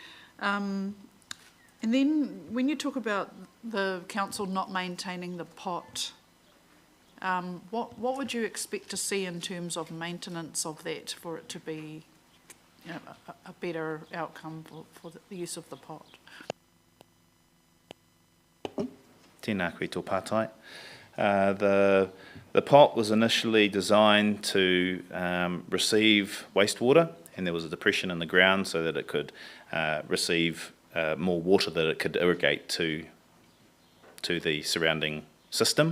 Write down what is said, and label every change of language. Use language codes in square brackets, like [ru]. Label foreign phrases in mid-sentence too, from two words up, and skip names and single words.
[en] And then when you talk about the council not maintaining the pot, what would you expect to see in terms of maintenance of that for it to be a better outcome for the use of the pot? [mi] Tēnā koe tō pātai. [en] The pot was initially designed to receive wastewater, and there was a depression in the ground so that it could receive more water that it could irrigate to the surrounding system.